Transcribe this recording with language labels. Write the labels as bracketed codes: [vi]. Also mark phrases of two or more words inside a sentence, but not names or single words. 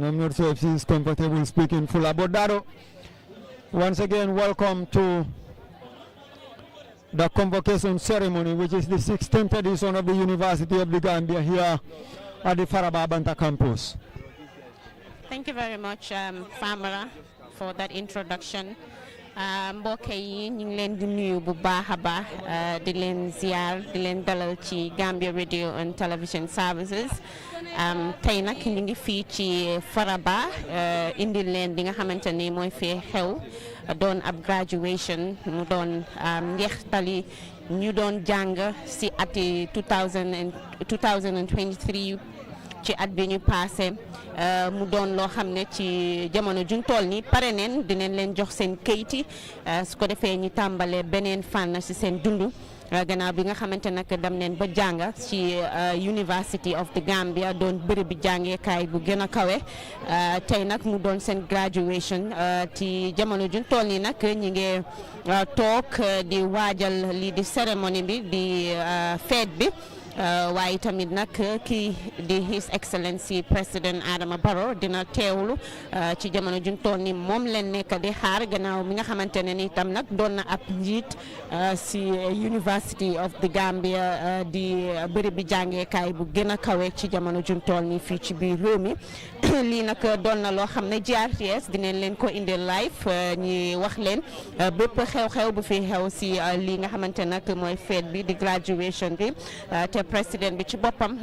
[en] I'm not sure if she's comfortable speaking Fula. But Dado, once again, welcome to the convocation ceremony, which is the 16th edition of the University of the Gambia here at the Faraba Banta campus. Thank you very much, Famara, for that introduction. [wo] Mbokk yi ñu ngi leen di nuyu bu baax a baax di leen ziar di leen dalal ci Gambia Radio and Television Services tey nag ñu ngi fii ci Faraba indi leen li nga xamante ni mooy fee xew doon ab graduation mu doon njeextali ñu doon jàng si ati 2023 ci at bi ñu passé mu doon loo xam ne ci jamono juñ toll ni pare neen dinañ leen jox seen kayiti su ko defee ñu tàmbale beneen fànn si seen dundu gannaaw bi nga xamante nag dem neen ba jàng ci University of the Gambia doon bërëb bi jàngeekaay bu gën a kawe tey nag mu doon seen graduation ci jamono juñ toll ni nag ñi ngi toog di waajal lii di cérémonie bi di fête bi waaye tamit nag kii di His Excellency President Adama Barrow dina teewlu ci jamono juñ toll ni moom leen nekk di xaar gannaaw mi nga xamante ne ni tam nag doon na ab njiit si University of the Gambia di bërëb bi jàngeekaay bu gën a kawe ci jamono juñ toll ni fii ci biir réew mi lii nag doon na loo xam ne GRTS dinañ leen ko indi live ñi wax leen bépp xew-xew bu fi xew si lii nga xamante nag mooy fête bi di graduation bi te président bi ci boppam